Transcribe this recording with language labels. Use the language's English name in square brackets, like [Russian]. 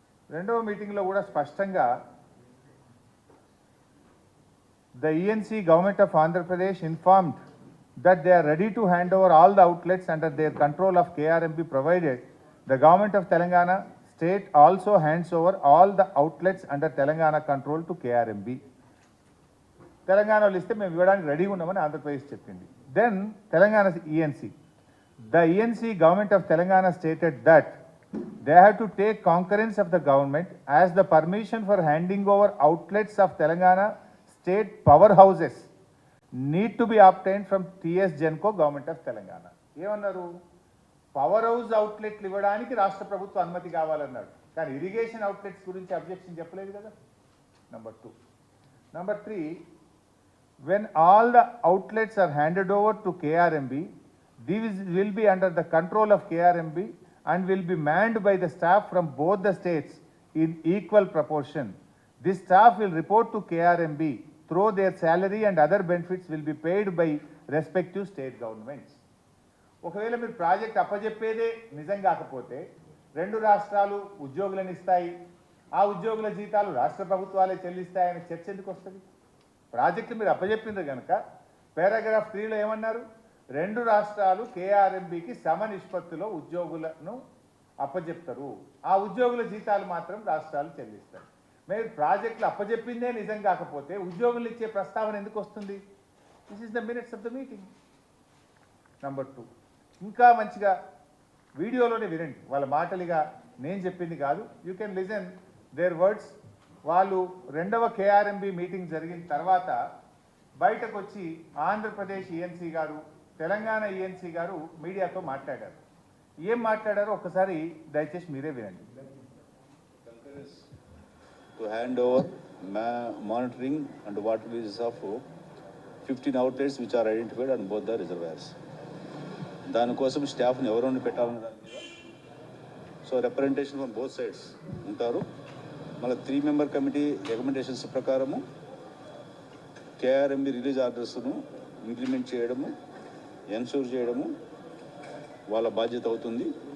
[Telugu] 2వ మీటింగ్లో కూడా స్పష్టంగా [English] the ENC government of Andhra Pradesh informed that they are ready to hand over all the outlets under their control of KRMB provided the government of Telangana state also hands over all the outlets under Telangana control to KRMB. [Telugu] Telangana liste మేము ఇవ్వడానికి ready ఉన్నామని ఆంధ్రప్రదేశ్ చెప్పింది. [English] Then Telangana ENC, the ENC government of Telangana stated that they have to take concurrence of the government as the permission for handing over outlets of Telangana state powerhouses need to be obtained from TS Genco government of Telangana. [Telugu] ఏమన్నారు? Power house అవుట్లెట్లు ఇవ్వడానికి రాష్ట్ర ప్రభుత్వం అనుమతి కావాలన్నాడు, కానీ irrigation outlets గురించి objection చెప్పలేదు కదా. Number 2. [English] Number 3, when all the outlets are handed over to KRMB, these will be under the control of KRMB and will be manned by the staff from both the states in equal proportion. This staff will report to KRMB through their salary and other benefits will be paid by respective state governments. [Telugu] ఒకవేళ మీరు project అప్పజెప్పేదే నిజం కాకపోతే 2 రాష్ట్రాలు ఉద్యోగులను ఇస్తాయి, ఆ ఉద్యోగుల జీతాలు రాష్ట్ర ప్రభుత్వాలే చెల్లిస్తాయనే చర్చ ఎందుకు వస్తుంది? ప్రాజెక్టు మీరు అప్పచెప్పిండ్రు కనుక పారాగ్రాఫ్ 3లో ఏమన్నారు? 2 రాష్ట్రాలు కేఆర్ఎంబికి సమ నిష్పత్తిలో ఉద్యోగులను అప్పచెప్తారు, ఆ ఉద్యోగుల జీతాలు మాత్రం రాష్ట్రాలు చెల్లిస్తారు. మీరు ప్రాజెక్టులు అప్పచెప్పిందే నిజం కాకపోతే ఉద్యోగులు ఇచ్చే ప్రస్తావన ఎందుకు వస్తుంది? [English] This is the minutes of the meeting. [Telugu] Number 2, ఇంకా మంచిగా వీడియోలోనే వినండి, వాళ్ళ మాటలుగా నేను చెప్పింది కాదు. [English] You can listen their words. [Telugu] వాళ్ళు 2వ కేఆర్ఎంబి మీటింగ్ జరిగిన తర్వాత బయటకు వచ్చి ఆంధ్రప్రదేశ్ ఈఎన్సీ గారు, తెలంగాణ ఈఎన్సీ గారు మీడియాతో మాట్లాడారు. ఏం మాట్లాడారో ఒక్కసారి దయచేసి మీరే వినండి. [English] To hand over monitoring and water releases of 15 outlets which are identified on both the reservoirs. [Telugu] దానికోసం స్టాఫ్ని ఎవరైనా పెట్టాలని దాని మీద [English] so representation from both sides [Telugu] ఉంటారు. మళ్ళీ 3 మెంబర్ కమిటీ రికమెండేషన్స్ ప్రకారము కేఆర్ఎంబి రిలీజ్ ఆర్డర్స్ను ఇంప్లిమెంట్ చేయడము, ఎన్షూర్ చేయడము వాళ్ళ బాధ్యత అవుతుంది.